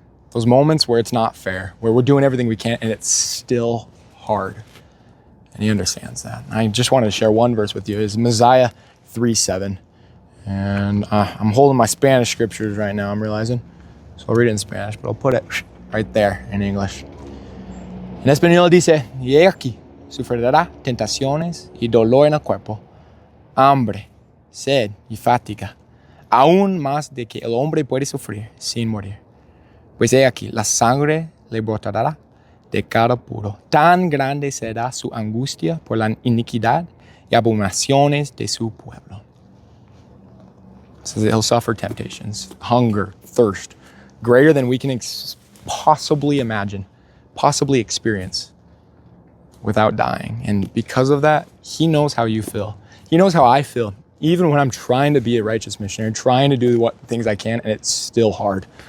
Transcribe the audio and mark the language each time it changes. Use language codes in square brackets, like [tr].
[en] Those moments where it's not fair, where we're doing everything we can and it's still hard. And he understands that. I just wanted to share one verse with you. It's Mosiah 3:7. And I'm holding my Spanish scriptures right now, I'm realizing. So I'll read it in Spanish, but I'll put it right there in English. [es] En español dice, y aquí sufrirá tentaciones y dolor en el cuerpo, hambre, sed y fatiga, aún más de que el hombre puede sufrir sin morir. Pues he aquí, la sangre le brotará de cada puro. Tan grande será su angustia por la iniquidad y abominaciones de su pueblo. [en] It says that he'll suffer temptations, hunger, thirst, greater than we can possibly imagine, possibly experience without dying. And because of that, he knows how you feel. He knows how I feel, even when I'm trying to be a righteous missionary, trying to do what things I can, and it's still hard.